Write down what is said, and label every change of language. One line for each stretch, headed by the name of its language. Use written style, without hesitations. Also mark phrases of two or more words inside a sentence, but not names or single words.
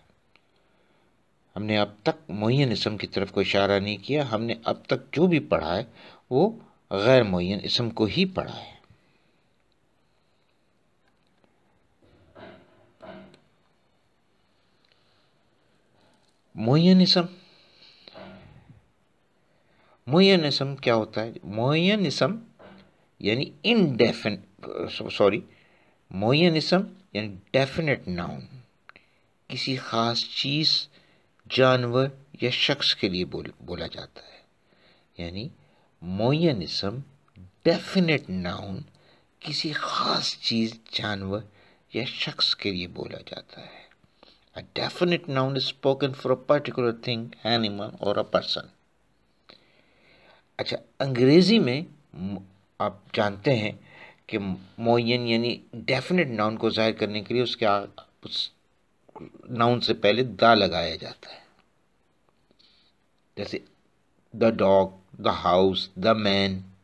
Urdu: ہم نے اب تک معین اسم کی طرف کوئی اشارہ نہیں کیا، ہم نے اب تک جو بھی پڑھا ہے وہ غیر معین اسم کو ہی پڑھا ہے۔ معین اسم کیا ہوتا ہے؟ معین اسم یعنی معین اسم یعنی
English: definite noun
Urdu: کسی خاص چیز، جانور یا شخص کے لیے بولا جاتا ہے۔ یعنی معین اسم
English: definite noun
Urdu: کسی خاص چیز، جانور یا شخص کے لیے بولا جاتا ہے۔
English: A definite noun is spoken for a particular thing, animal or a person.
Urdu: اچھا، انگریزی میں آپ جانتے ہیں کہ معین یعنی
English: definite noun
Urdu: کو ظاہر کرنے کے لیے اس ناؤن سے پہلے دا لگایا جاتا ہے۔
English: جیسے the dog, the house, the man.